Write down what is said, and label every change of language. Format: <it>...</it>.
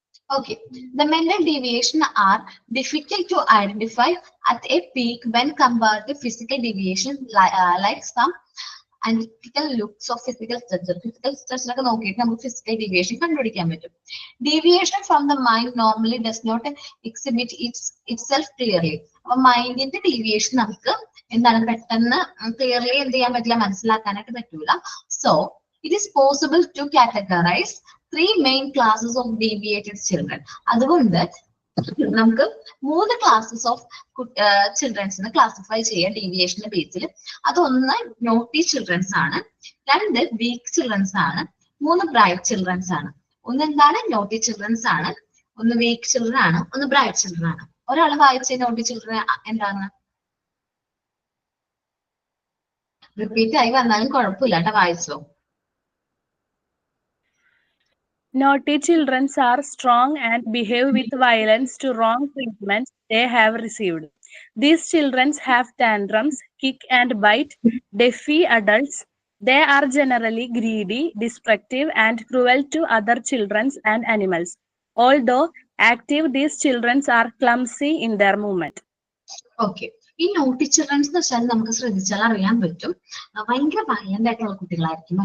<en>Okay, the mental deviation are difficult to identify at a peak when compared to physical deviation, like some analytical looks of physical structure.</en> <ml>Physical structure ഒക്കെ നോക്കിയിട്ട് നമുക്ക് physical deviation കണ്ടുപിടിക്കാൻ പറ്റും.</ml> <en>Deviation from the mind normally does not exhibit itself clearly.</en> <ml>അപ്പൊ മൈൻഡിന്റെ deviation നമുക്ക് എന്താണ് പെട്ടെന്ന് clearly എന്ത് ചെയ്യാൻ പറ്റില്ല, മനസ്സിലാക്കാനായിട്ട് പറ്റൂല.</ml> <en>So it is possible to categorize 3 main classes of deviated children.</en> <ml>അതുകൊണ്ട് നമുക്ക് 3 ക്ലാസ്സസ് ഓഫ് ചിൽഡ്രൻസിനെ ക്ലാസിഫൈ ചെയ്യാം ഡീവിയേഷന്റെ ബേസിൽ. അതൊന്ന് നോട്ടി ചിൽഡ്രൻസ് ആണ്, 2 വീക്ക് ചിൽഡ്രൻസ് ആണ്, 3 ബ്രൈറ്റ് ചിൽഡ്രൻസ് ആണ്. ഒന്ന് എന്താണ്, നോട്ടി ചിൽഡ്രൻസ് ആണ്, ഒന്ന് വീക്ക് ചിൽഡ്രൻ ആണ്, ഒന്ന് ബ്രൈറ്റ് ചിൽഡ്രൻ ആണ്. ഒരാൾ വായിച്ച നോട്ടി ചിൽഡ്രൻ എന്താണ്? റിപ്പീറ്റ് ആയി വന്നാലും കുഴപ്പമില്ല കേട്ടോ, വായിച്ചോ.</ml> <en>Naughty children are strong and behave with violence to wrong treatments they have received. These children have tantrums, kick and bite, defy adults. They are generally greedy, destructive, and cruel to other children and animals. Although active, these children are clumsy in their movement. Okay.</en> <ml>ഈ naughty children's എന്ന് വെച്ചാൽ നമുക്ക് ശ്രദ്ധിച്ചാൽ അറിയാൻ പറ്റും, ഭയങ്കര violent ആയിട്ടുള്ള കുട്ടികളായിരിക്കും.</ml>